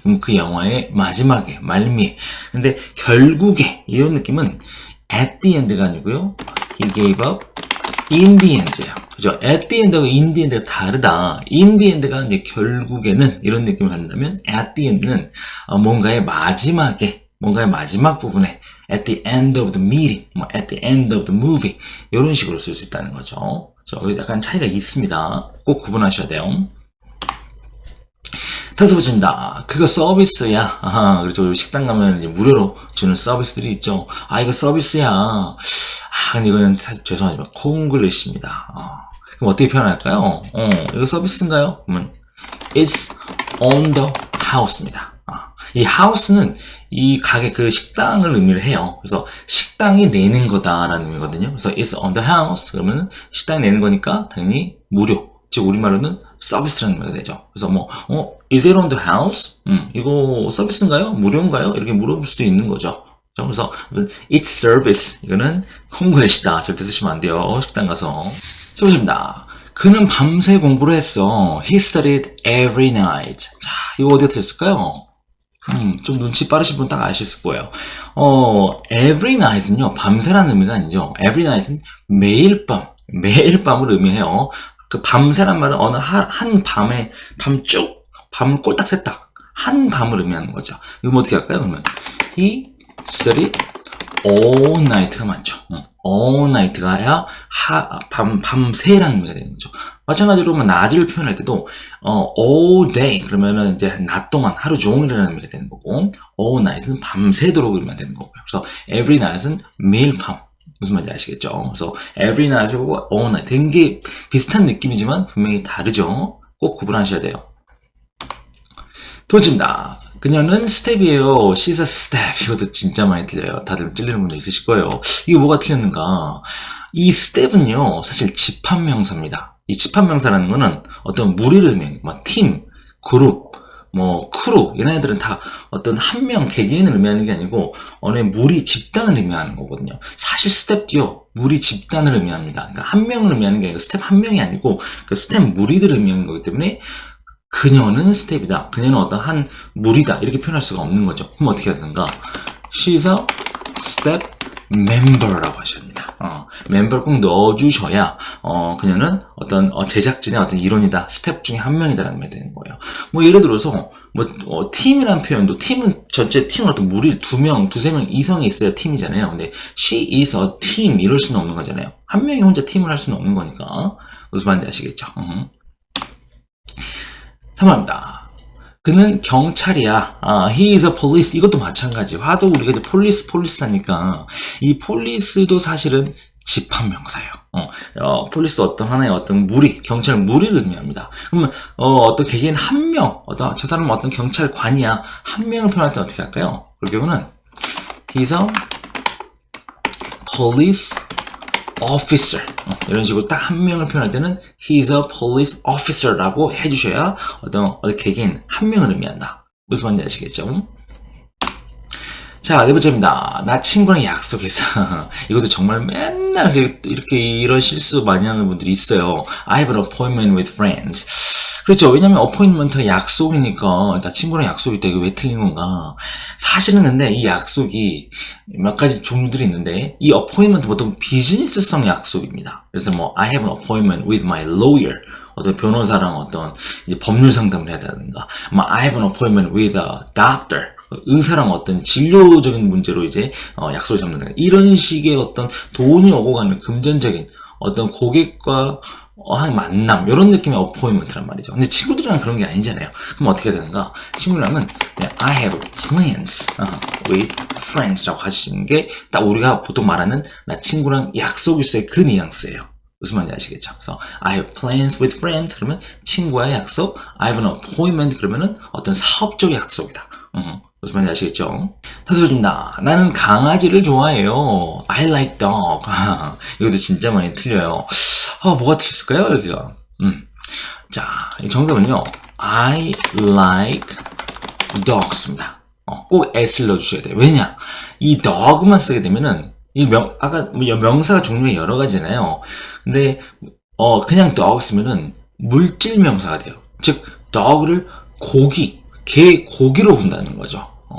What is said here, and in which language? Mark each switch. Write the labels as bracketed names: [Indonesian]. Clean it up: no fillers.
[Korean] 그럼 그 영화의 마지막에, 말미에. 근데 결국에, 이런 느낌은 [English] at the end [Korean] 가 아니고요. [English] He gave up in the end예요. [Korean] 그죠? [English] at the end하고 in the end [Korean] 가 다르다. [English] in the end [Korean] 가 이제 결국에는 이런 느낌을 갖는다면 [English] at the end [Korean] 는 뭔가의 마지막에, 뭔가의 마지막 부분에 [English] at the end of the meeting, [Korean] 뭐 [English] at the end of the movie [Korean] 이런 식으로 쓸 수 있다는 거죠. 그래서 약간 차이가 있습니다. 꼭 구분하셔야 돼요. 다섯 번째입니다. 그거 서비스야. 그렇죠. 식당 가면 이제 무료로 주는 서비스들이 있죠. 이거 서비스야. 근데 이거는 사실 죄송하지만 콩글리시입니다. 그럼 어떻게 표현할까요? 이거 서비스인가요? 그러면 [English] it's on the house입니다. [Korean] 이 house는 이 가게 그 식당을 의미를 해요. 그래서 식당이 내는 거다라는 의미거든요. 그래서 [English] it's on the house [Korean] 그러면 식당이 내는 거니까 당연히 무료. 즉 우리말로는 서비스라는 말이 되죠. 그래서 뭐 [English] is it on the house? [Korean] 이거 서비스인가요? 무료인가요? 이렇게 물어볼 수도 있는 거죠. 그래서 [English] it's service [Korean] 이거는 콩글리시다. 절대 쓰시면 안 돼요. 식당 가서. 써보십니다. 그는 밤새 공부를 했어. [English] He studied every night. [Korean] 자, 이거 어디가 들었을까요? 좀 눈치 빠르신 분 딱 아셨을 거예요. [English] every night [Korean] 은요, 밤새라는 의미가 아니죠. every night은 매일 밤을 의미해요. 그 밤새란 말은 어느 한 밤에, 밤 꼴딱 샜다. 한 밤을 의미하는 거죠. 이거 어떻게 할까요? 그러면 [English] he studied all night가 [Korean] 맞죠. [English] all night [Korean] 가 아니라 밤새라는 의미가 되는 거죠. 마찬가지로 낮을 표현할 때도 [English] all day [Korean] 그러면은 이제 낮 동안 하루 종일이라는 의미가 되는 거고 [English] all night [Korean] 은 밤새도록 의미가 되는 거고요. 그래서 [English] every night [Korean] 은 매일 밤 무슨 말인지 아시겠죠? 그래서 [English] every night [Korean] 하고 [English] all night [Korean] 되게 비슷한 느낌이지만 분명히 다르죠. 꼭 구분하셔야 돼요. 도지입니다. 그녀는 스텝이에요. [English] She's a step. [Korean] 이것도 진짜 많이 틀려요. 다들 찔리는 분도 있으실 거예요. 이게 뭐가 틀렸는가? 이 step은요, 사실 집합명사입니다. 이 집합명사라는 거는 어떤 무리를 의미해요. 팀, 그룹, 크루, 이런 애들은 다 어떤 한 명, 개개인을 의미하는 게 아니고, 어느 무리, 집단을 의미하는 거거든요. 사실 스텝도요, 무리, 집단을 의미합니다. 그러니까 한 명을 의미하는 게 아니고, 스텝 한 명이 아니고, 그 스텝 무리들을 의미하는 거기 때문에, 그녀는 스텝이다. 그녀는 어떤 한 무리다. 이렇게 표현할 수가 없는 거죠. 그럼 어떻게 해야 되는가? [English] She's a step member [Korean] 라고 하십니다. 멤버를 꼭 넣어주셔야, 그녀는 어떤, 제작진의 어떤 일원이다. 스텝 중에 한 명이다라는 말이 되는 거예요. 예를 들어서, 팀이라는 표현도, 팀은 전체 팀은 어떤 무리, 두세 명 이성이 있어야 팀이잖아요. [English] 근데, she is a team. [Korean] 이럴 수는 없는 거잖아요. 한 명이 혼자 팀을 할 수는 없는 거니까. 무슨 말인지 아시겠죠? 3번입니다. 그는 경찰이야. [English] He is a police. [Korean] 이것도 마찬가지. 하도 우리가 이제 폴리스 하니까 이 폴리스도 사실은 집합명사예요. 폴리스 어떤 하나의 어떤 무리, 경찰 무리를 의미합니다. 그러면 어떤 개개인 한 명, 저 사람은 어떤 경찰관이야. 한 명을 표현할 때 어떻게 할까요? 그럴 경우는 [English] He's a police officer. [Korean] 이런 식으로 딱 한 명을 표현할 때는 [English] he's a police officer [Korean] 라고 해주셔야 어떤 개개인 한 명을 의미한다. 무슨 말인지 아시겠죠? 자, 네 번째입니다. 나 친구랑 약속했어. 이것도 정말 맨날 이렇게 이런 실수 많이 하는 분들이 있어요. [English] I have an appointment with friends. [Korean] 그렇죠. 왜냐면 어포인트먼트가 약속이니까, 나 친구랑 약속이 있다. 이거 왜 틀린 건가? 사실은 근데 이 약속이 몇 가지 종류들이 있는데, 이 어포인트먼트 보통 비즈니스성 약속입니다. 그래서 뭐, [English] I have an appointment with my lawyer. [Korean] 어떤 변호사랑 어떤 이제 법률 상담을 해야 되는가. [English] I have an appointment with a doctor. [Korean] 의사랑 어떤 진료적인 문제로 이제 약속을 잡는다. 이런 식의 어떤 돈이 오고 가는 금전적인 어떤 고객과 만남 이런 느낌의 어포인먼트란 말이죠. 근데 친구들이랑 그런 게 아니잖아요. 그럼 어떻게 해야 되는가? 친구랑은 [English] I have plans with friends [Korean] 라고 하시는 게 딱 우리가 보통 말하는 나 친구랑 약속 있어의 그 뉘앙스예요. 무슨 말인지 아시겠죠? [English] 그래서 I have plans with friends [Korean] 그러면 친구와의 약속, [English] I have an appointment [Korean] 그러면은 어떤 사업적 약속이다. 무슨 말인지 아시겠죠? 다시 소리입니다. 나는 강아지를 좋아해요. [English] I like dog. [Korean] 이것도 진짜 많이 틀려요. 뭐가 틀렸을까요? 여기가. 자, 이 정답은요. [English] I like dogs입니다. [Korean] 꼭 s를 넣어주셔야 돼요. 왜냐? 이 dog만 쓰게 되면은 아까 명사가 종류가 여러 가지잖아요. 근데 그냥 dog 쓰면은 물질 명사가 돼요. 즉 dog를 개 고기로 본다는 거죠.